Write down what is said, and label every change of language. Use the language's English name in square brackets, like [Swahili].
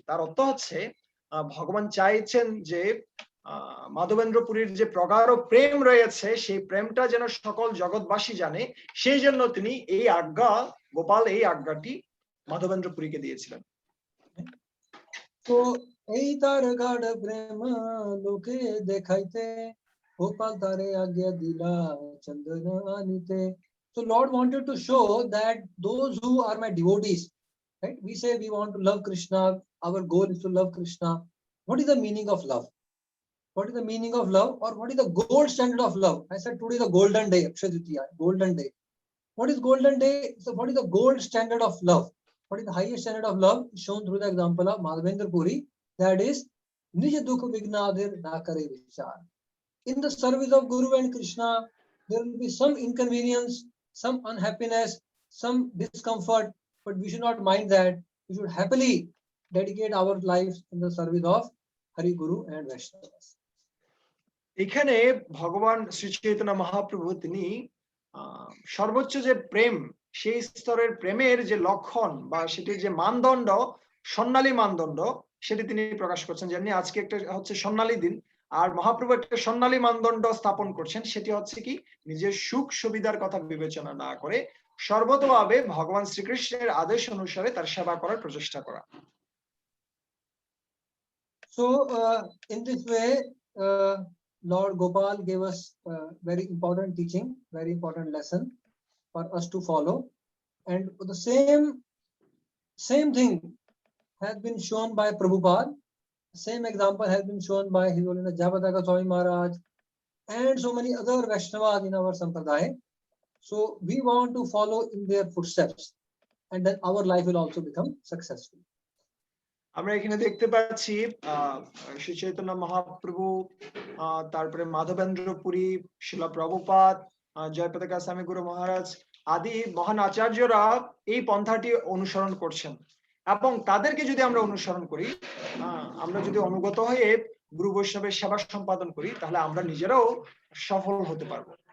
[Bangla] তার অর্থ হচ্ছে ভগবান চাইছেন যে মাধবেন্দ্র পুরীর যে প্রগাঢ় প্রেম রয়েছে সেই প্রেমটা যেন সকল জগৎবাসী জানে, সেই জন্য তিনি এই আজ্ঞা, গোপাল এই আজ্ঞাটি মাধবেন্দ্র পুরীকে দিয়েছিলেন। তো এই তার গাঢ় প্রেম লোকে দেখাইতে, গোপাল তারে আজ্ঞা দিলা চন্দন আনিতে. [English] So Lord wanted to show that those who are my devotees, right? We say we want to love Krishna. Our goal is to love Krishna. What is the meaning of love? What is the meaning of love, or what is the gold standard of love? I said today is the golden day, Akshaya Tritiya, golden day. What is golden day? So what is the gold standard of love? What is the highest standard of love? Shown through the example of Madhavendra Puri. That is, [Bangla] Nij Dukh Vignadir Na Kare Vichar. [English] In the service of Guru and Krishna, there will be some inconvenience, some unhappiness, some discomfort, but we should not mind that. We should happily dedicate our lives in the service of Hari, Guru and Vaishnavas. [Bangla] এখানে ভগবান শ্রী চৈতন্য মহাপ্রভু তিনি সর্বোচ্চ যে প্রেম, সেই স্তরের প্রেমের যে লক্ষণ বা সেটির যে মানদণ্ড, স্বর্ণালী মানদণ্ড, সেটি তিনি প্রকাশ করছেন। যেমনি আজকে একটা হচ্ছে স্বর্ণালী দিন, আর মহাপ্রভু একটা স্বর্ণালী মানদণ্ড স্থাপন করছেন। সেটি হচ্ছে কি, নিজের সুখ সুবিধার কথা বিবেচনা না করে সর্বতভাবে ভগবান শ্রীকৃষ্ণের আদেশ অনুসারে তার সেবা করার প্রচেষ্টা করা। [English] So in this way, Lord Gopal gave us a very important teaching, very important lesson for us to follow. And the same thing has been shown by Prabhupada. Same example has been shown by His Holiness Jayapataka Swami Maharaj and so many other Vaishnavas in our Sampradaya. So we want to follow in their footsteps, and then our life will also become successful. [Bangla] আমরা এখানে দেখতে পাচ্ছি শ্রী চৈতন্য মহাপ্রভু, তারপরে মাধবেন্দ্র পুরী, শিলা প্রভুপাদ, জয়পতাকা স্বামী গুরু মহারাজ আদি মহান আচার্যরা এই পন্থাটি অনুসরণ করছেন। এবং তাদেরকে যদি আমরা অনুসরণ করি, আমরা যদি অনুগত হয়ে গুরু বৈষ্ণবের সেবা সম্পাদন করি, তাহলে আমরা নিজেরাও সফল হতে পারবো।